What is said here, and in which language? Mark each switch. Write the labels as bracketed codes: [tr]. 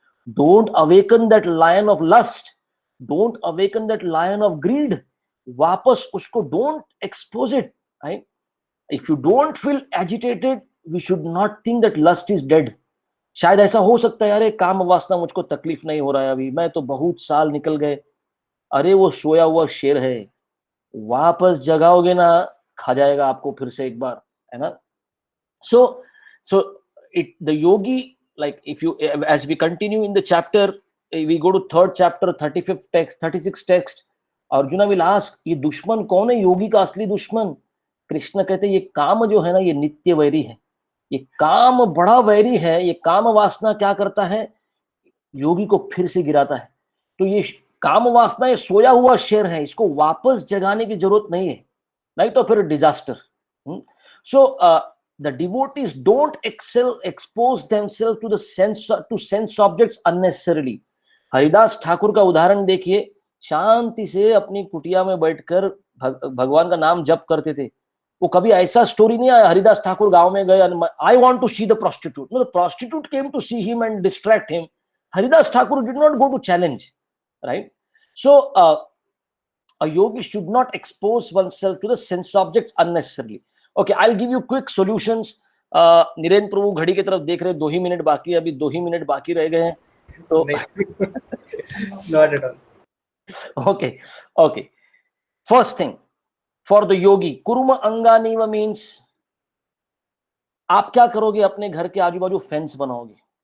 [en] don't awaken that lion of lust, don't awaken that lion of greed, [hi] वापस उसको [en] Don't expose it, right. If you don't feel agitated, we should not think that lust is dead. [hi] शायद ऐसा हो सकता है, अरे काम वासना मुझको तकलीफ नहीं हो रहा है अभी, मैं तो बहुत साल निकल गए. अरे वो सोया हुआ शेर है, वापस जगाओगे ना खा जाएगा आपको फिर से एक बार, है ना. [en] So the yogi, like if you, as we continue in the chapter, we go to third chapter, 35th text, 36th text. [hi] Arjuna [en] will ask, [hi] ये दुश्मन कौन है योगी का असली दुश्मन? कृष्ण कहते हैं ये काम जो है ना ये नित्य वैरी है, ये काम बड़ा वैरी है. ये काम वासना क्या करता है, योगी को फिर से गिराता है. तो ये काम वासना ये सोया हुआ शेर है, इसको वापस जगाने की जरूरत नहीं है, नहीं तो फिर disaster. [en] So the devotees don't expose themselves to the sense objects unnecessarily. [hi] Haridas Thakur का उदाहरण देखिए, शांति से अपनी कुटिया में बैठकर भगवान का नाम जप करते थे. वो कभी ऐसा स्टोरी नहीं आया हरिदास ठाकुर गांव में गए, [en] I want to see the prostitute. No, the prostitute came to see him and distract him. Haridas Thakur did not go to challenge, right. So a yogi should not expose oneself to the sense objects unnecessarily. Okay, I'll give you quick solutions. [hi] निरेंद्र प्रभु घड़ी की तरफ देख रहे, 2 ही minute बाकी, अभी 2 ही minute बाकी रह गए हैं तो [en] not at all. Okay. First thing, for the yogi, kuruma anganiva means [hi] आप क्या करोगे, अपने घर के आजू बाजू फेंस बनाओगे.